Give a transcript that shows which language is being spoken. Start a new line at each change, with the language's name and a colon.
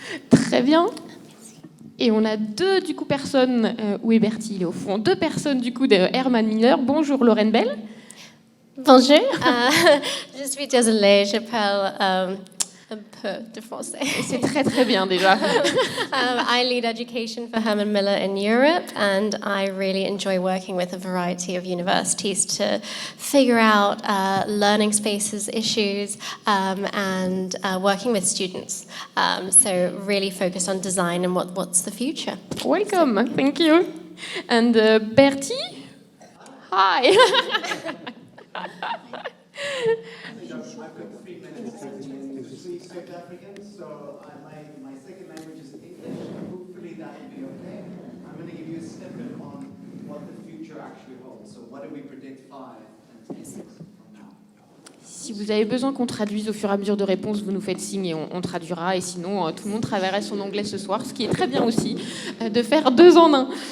French: Très bien. Et on a 2 du coup personnes, où est Bertie? Il est au fond. 2 personnes du coup de Herman Miller. Bonjour Lorraine Bell. Bonjour, je suis désolée, j'appelle un peu de français. C'est très très bien déjà.
English: I lead education for Herman Miller in Europe and I really enjoy working with a variety of universities to figure out learning spaces issues and working with students. So really focus on design and what's the future. Welcome, thank you. And Bertie? Hi. I've got 3 minutes to speak South African, so my second language is English. Hopefully that will be okay. I'm going to give you a snippet on what the future actually holds. So what do we predict 5 and 10 years from now?
French: Si vous avez besoin qu'on traduise au fur et à mesure de réponses, vous nous faites signe et on traduira. Et sinon, tout le monde travaillerait son anglais ce soir, ce qui est très bien aussi, de faire 2 en 1.